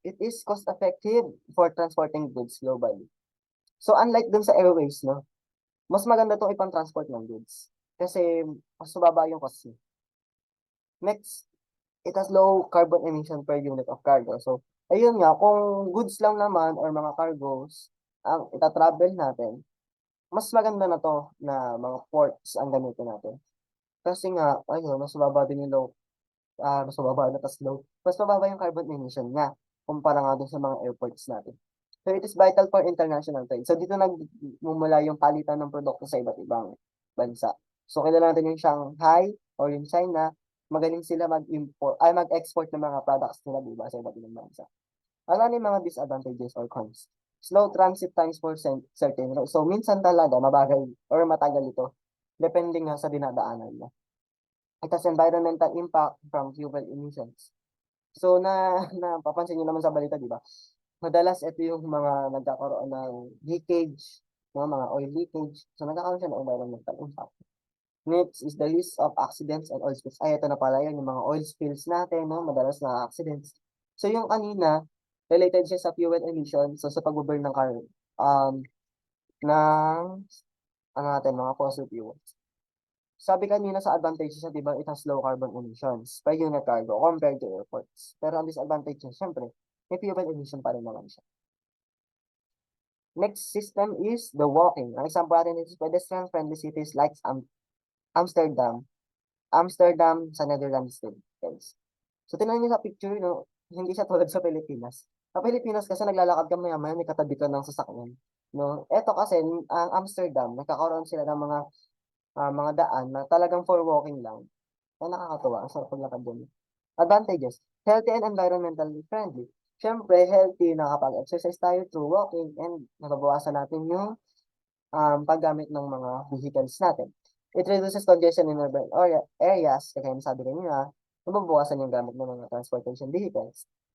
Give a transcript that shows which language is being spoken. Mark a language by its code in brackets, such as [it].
[en] It is cost effective for transporting goods globally. [tl] So, [en] unlike dun [tl] sa airways, no, mas maganda itong ipang-transport ng goods. Kasi, mas mababa yung cost niya. [en] Next, it has low carbon emission per unit of cargo. [tl] So, ayun nga, kung goods lang naman or mga cargos ang ita-travel natin, mas maganda na 'to na mga ports ang gamitin natin. Kasi nga, ayun, mas mababa din yung mas mababa na tas low, mas mababa yung [en] carbon emission [tl] niya kumpara nga dun sa mga airports natin. [en] So, it is vital for international trade. [tl] So, dito nagmumula yung palitan ng produkto sa iba't ibang bansa. So, kilala natin yung Shanghai or yung China, magaling sila mag-export ng mga products nila, di ba, sa iba't ibang bansa. Ano yung mga [en] disadvantages or cons? Slow transit times for certain routes. [tl] So, minsan talaga mabagal or matagal ito, depende nga sa dinadaanan mo. [en] It has environmental impact from fuel emissions. [tl] So, napapansin niyo naman sa balita, di ba? Madalas ito yung mga nagkakaroon ng leakage, mga oil leakage. So, nagkakaroon siya ng environmental impact. [en] Next is the list of accidents and oil spills. [tl] Ay, ito na pala yun, yung mga oil spills natin, no? Madalas na accidents. So, yung kanina, related siya sa fuel emissions, so sa pag-burn ng ng, ano natin, mga fossil fuels. Sabi kanina sa advantages niya, di ba, [en] it has low carbon emissions per unit cargo compared to airports. [tl] Pero ang disadvantage niya, syempre, may fuel emission pa rin naman siya. [en] Next system is the walking. [tl] Ang example natin is [en] pedestrian-friendly cities like Amsterdam. [tl] Amsterdam sa Netherlands din, guys. So, tingnan niyo sa picture, no, hindi siya tulad sa Pilipinas. Sa Pilipinas kasi naglalakad ka maya-maya, may katabi ka ng sasakyan. No? Eto kasi, ang Amsterdam, nagkakaroon sila ng mga daan na talagang for walking lang. Na nakakatuwa, ang sarap paglakad dun. [en] Advantages, healthy and environmentally friendly. [tl] Siyempre, healthy, nakapag-exercise tayo [en] through walking [tl] and nababawasan natin yung paggamit ng mga vehicles natin. [en] It reduces congestion in urban areas, [tl] kaya sabi kanina, nababawasan yung gamit ng mga transportation vehicles.